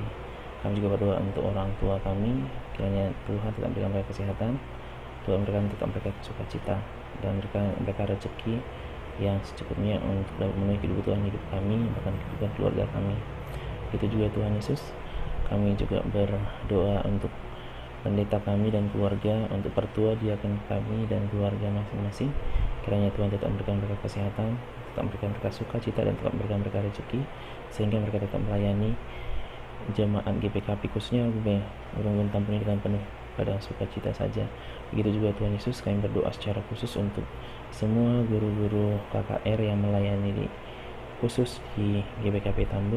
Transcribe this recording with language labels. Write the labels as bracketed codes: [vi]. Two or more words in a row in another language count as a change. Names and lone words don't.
[id] Kami juga berdoa untuk orang tua kami, kiranya Tuhan tetap berikan mereka kesehatan, Tuhan berikan tetap mereka sukacita, dan berikan mereka rezeki yang secukupnya untuk dapat memenuhi kebutuhan hidup kami, bahkan kebutuhan keluarga kami. Itu juga Tuhan Yesus, kami juga berdoa untuk pendeta kami dan keluarga, untuk pertua diaken kami dan keluarga masing-masing. Kiranya Tuhan tetap memberikan mereka kesehatan, tetap memberikan mereka sukacita, dan tetap memberikan mereka rezeki, sehingga mereka tetap melayani jemaat GPKP, khususnya Gurung Tampuni dengan penuh pada sukacita saja. Begitu juga Tuhan Yesus, kami berdoa secara khusus untuk semua guru-guru KKR yang melayani khusus di GPKP Tambun.